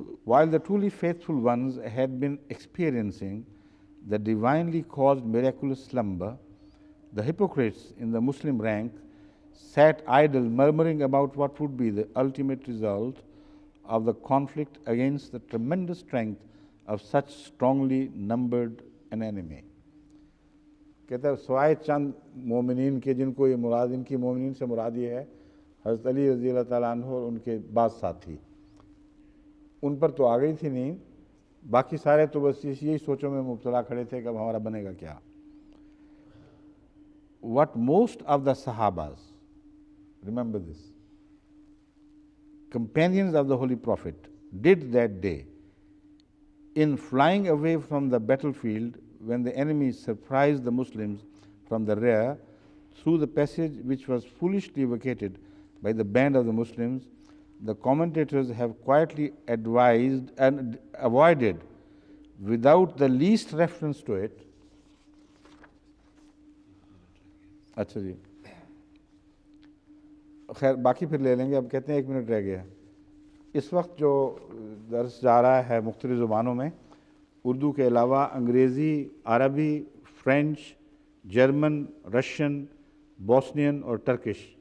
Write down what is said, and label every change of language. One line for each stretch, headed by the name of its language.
English: While the truly faithful ones had been experiencing the divinely caused miraculous slumber, the hypocrites in the Muslim rank sat idle, murmuring about what would be the ultimate result of the conflict against the tremendous strength of such strongly numbered an enemy.
Urdu: کہتا ہے سوائے چند مومنین کے، جن کو یہ مراد، ان کی مومنین سے مراد یہ ہے حضرت علی رضی اللہ تعالیٰ عنہ اور ان کے بعض ساتھی، ان پر تو آ گئی تھی نیند، باقی سارے تو بس یہی سوچوں میں مبتلا کھڑے تھے کہ اب ہمارا بنے گا کیا۔
English: What most of the Sahabas, remember this, companions of the Holy Prophet did that day in flying away from the battlefield when the enemy surprised the Muslims from the rear through the passage which was foolishly vacated by the band of the Muslims, the commentators have quietly advised and avoided without the least reference to it.
Urdu: اچھا جی، خیر باقی پھر لے لیں گے، اب کہتے ہیں 1 منٹ رہ گیا ہے۔ اس وقت جو درس جا رہا ہے مختلف زبانوں میں، اردو کے علاوہ انگریزی، عربی، فرینچ، جرمن، رشین، بوسنین اور ٹرکش